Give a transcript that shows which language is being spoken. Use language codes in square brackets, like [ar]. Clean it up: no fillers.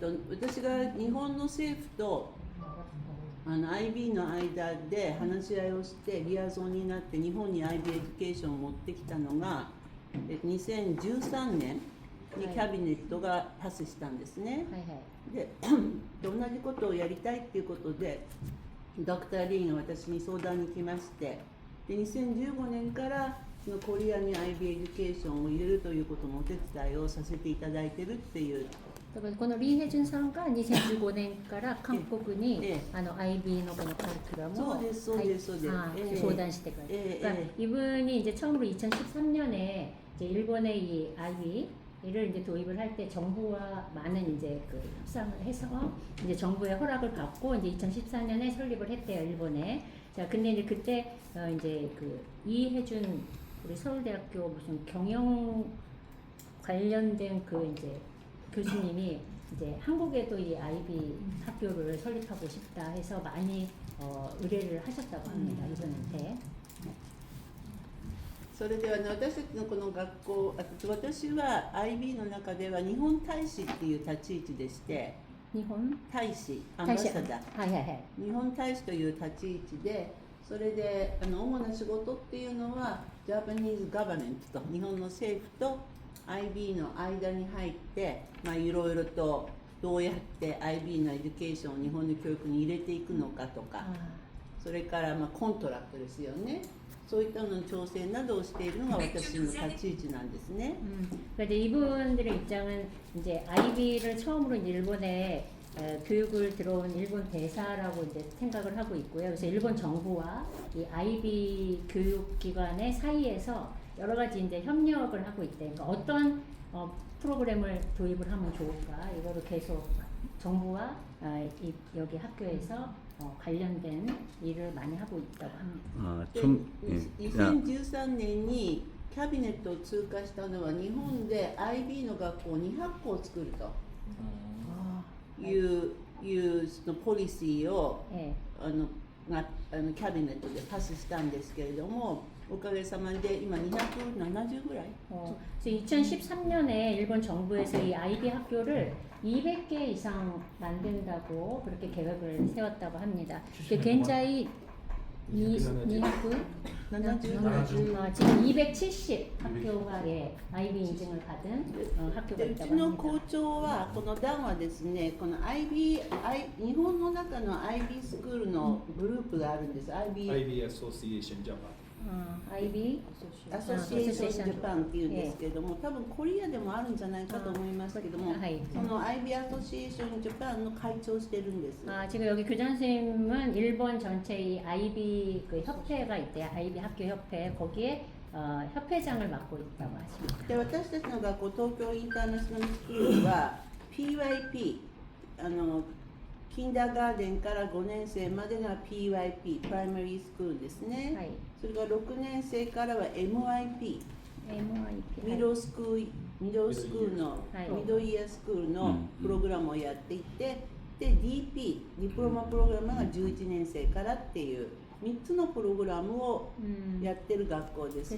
[ja] が私が日本の政府とIB の間で話し合いをしてリアゾンになって日本に IB エデュケーションを持ってきたのが2013年にキャビネットがパスしたんですね。はいはい。で同じことをやりたいっていうことでドクター・リーが私に相談に来ましてで2015年からそのコリアに IB エデュケーションを入れるということのお手伝いをさせていただいてるっていう。だからこのリー・ヘジュンさんが2015年から韓国にIBのこのカリキュラムを相談してくれて、 [ko] 그러니까 이분이 이제 처음으로 2013년에 이제 일본의 이 IB를 이제 도입을 할 때 정부와 많은 이제 그 협상을 해서 이제 정부의 허락을 받고 이제 2014년에 설립을 했대요 일본에. 자 근데 이제 그때 이제 그 이혜준 우리 서울대학교 무슨 경영 관련된 그 이제 교수님이 이제 한국에도 이 IB 학교를 설립하고 싶다 해서 많이 의뢰를 하셨다고 합니다. 이분한테. [ja] それで私たちのこの学校、私は IB の中では日本大使っていう立ち位置でして、日本大使、アンバサダー、はいはいはい。日本大使という立ち位置で、それで主な仕事っていうのは Japanese Government と日本の政府とIB の間に入って、いろいろとどうやって IB のエデュケーションを日本の教育に入れていくのかとか、それからコントラクトですよね。そういったのの調整などをしているのが私の立ち位置なんですね。 [ko] 그런데 이분들의 입장은 이제 IB를 처음으로 일본에 교육을 들어온 일본 대사라고 이제 생각을 하고 있고요. 그래서 일본 정부와 이 IB 교육기관의 사이에서 여러 가지 이제 협력을 하고 있대. 그러니까 어떤 프로그램을 도입을 하면 좋을까? 이거를 계속 정부와 여기 학교에서 관련된 일을 많이 하고 있다고 합니다. [ja] 2013年にキャビネットを通過したのは日本で IB の学校200校を作るというそのポリシーをキャビネットでパスしたんですけれどもおかげさまで今270ぐらい [ko] 2013년에 일본 정부에서 이 IB 학교를 200개 이상 만든다고 그렇게 계획을 세웠다고 합니다. 굉장히 지금 270 학교가 IB 인증을 받은 학교가 [ja] う [ko] 있다고 [ja] ちの [ko] 합니다. [ja] 校長はこの団はですねこの 日本の中の IB スクールのグループがあるんです IB [en] Association Japan IB [ja] アソシエーションジャパンっていうんですけれども、多分コリアでもあるんじゃないかと思いますけども、その IB アソシエーションジャパンの会長をしてるんです。 [ko] 지금 여기 교장 선생님은 일본 전체 이 IB 그 협회가 있대요. IB 학교 협회 거기에 협회장을 맡고 있다고 하십니다. [ja] で私たちの学校東京インターナショナルスクールは PYP キンダーガーデンから5年生までが PYP プライマリースクールですね、はい、それから6年生からは MIP ミドルスクールの、ミドルイヤースクールのプログラムをやっていて、で DP ディプロマプログラムが11年生からっていう3つのプログラムをやってる学校です。